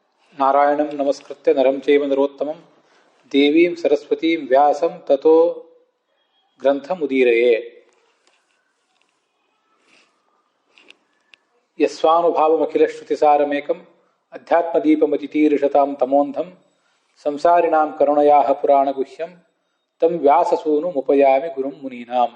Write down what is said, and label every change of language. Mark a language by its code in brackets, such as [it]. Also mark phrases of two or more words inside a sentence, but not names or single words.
[sa] ನಾರಾಯಣಂ ನಮಸ್ಕೃತ್ಯ ನರಂ ಚೈವ ನರೋತ್ತಮಂ ದೇವೀಂ ಸರಸ್ವತೀಂ ವ್ಯಾಸಂ ತತೋ ಗ್ರಂಥಮುದೀರಯೇ. ಯಸ್ವಾನುಭಾವಮಖಿಲಶ್ರುತಿಸಾರಮೇಕಂ ಅಧ್ಯಾತ್ಮದೀಪಮತಿತೀರ್ಷತಾಂ ತಮೋಂಧಂ ಸಂಸಾರಿಣಾಂ ಕರುಣಯಾಃ ಪುರಾಣಗುಹ್ಯಂ ತಂ ವ್ಯಾಸಸೂನುಮುಪಯಾಮಿ ಗುರುಂ ಮುನೀನಾಂ.